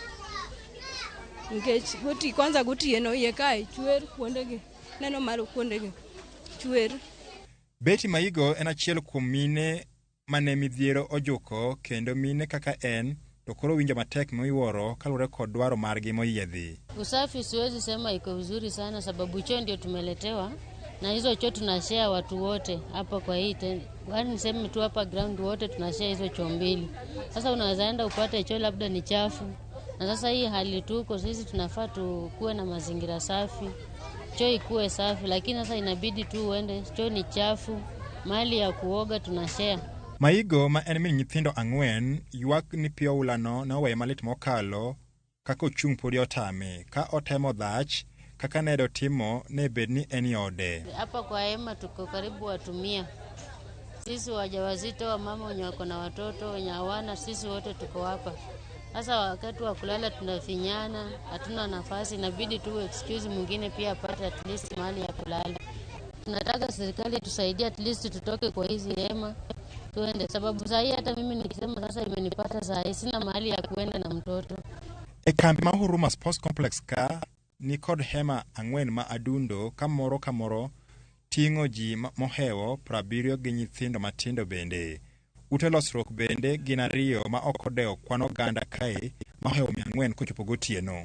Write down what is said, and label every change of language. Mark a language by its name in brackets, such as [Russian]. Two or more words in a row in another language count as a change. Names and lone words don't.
[Luo (Kenya and Tanzania)] Nikech kwanza gotieno iye kae chwer kuondegi. Neno malo kuondegi chwer. Betty Maigo en achiel kuom mine mane midhiero ojuko, kendo mine kaka en to koro winjo matek miwuoro kaluore kod dwaro margi moyiedhi. [Swahili] Usafi siwezi sema iko vizuri sana sababu choo ndio tumeletewa na hizo choo tunashare watu wote hapa kwa hii niseme tu hapa ground wote tunashare hizo choo mbili. Sasa unaweza enda upate choo labda ni chafu. Na sasa hii hali tuko sisi tunafaa tukuwe na mazingira safi. Choo ikuwe safi, lakini sasa inabidi tu uende choo ni chafu, mahali ya kuoga tunashare. [Luo (Kenya and Tanzania)] Maigo ma en min nyithindo ang'wen ywak ni piyo ulano na oweyo malit mokalo kaka ochung' podi otame ka otemo dhach kaka nedo timo ne bed ni en yode. [Swahili] Hapa kwa hema tuko karibu watu 100. Sisi wajawazito wa mama wenye wako na watoto wenye hawana, sisi wote tuko hapa. Sasa wakati wa kulala tunafinyana, hatuna nafasi, inabidi tu excuse mwingine pia apate [English] at least [Swahili] mahali ya kulala. Tunataka serikali tusaidie [English] at least [Swahili] tutoke kwa hizi hema tuende, sababu sasa hata mimi nikisema sasa imenipata sasa sina mahali ya kuenda na mtoto. [Luo (Kenya and Tanzania)] E kambi ma Huruma Sports Complex ka ni kod hema ang'wen ma adundo kamoro ting'o ji mohewo 70 gi nyithindo matindo bende. Ute losruok bende gin 2 ma ok odewo kwan oganda kae mahewo 400 kochopo gotieno.